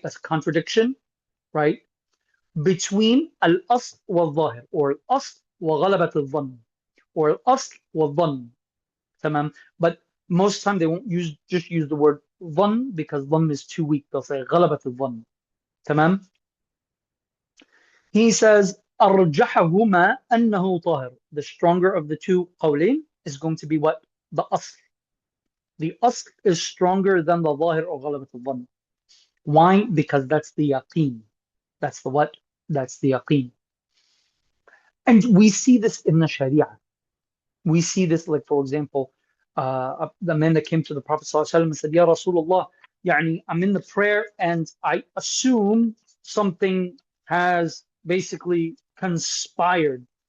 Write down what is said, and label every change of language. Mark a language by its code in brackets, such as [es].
[en] That's contradiction, right? Between al-asl wal-zahir, or al-asl wa ghalabat al-dhann, or al-asl wal-dhann. Tamam. But most time they won't just use the word dhann because dhann is too weak. They'll say ghalabat al-dhann. [ar] Tamam. [en] He says [ar] أرجحهما أنه طاهر. [en] The stronger of the two qawlain is going to be what? The asl. The asl is stronger than the zahir or ghalabat al-dhann. Why? Because that's the yaqeen. That's the what? That's the yaqeen. And we see this in the Sharia. We see this, like, for example, the man that came to the Prophet ﷺ and said, Ya Rasulullah, I'm in the prayer and I assume something has basically conspired.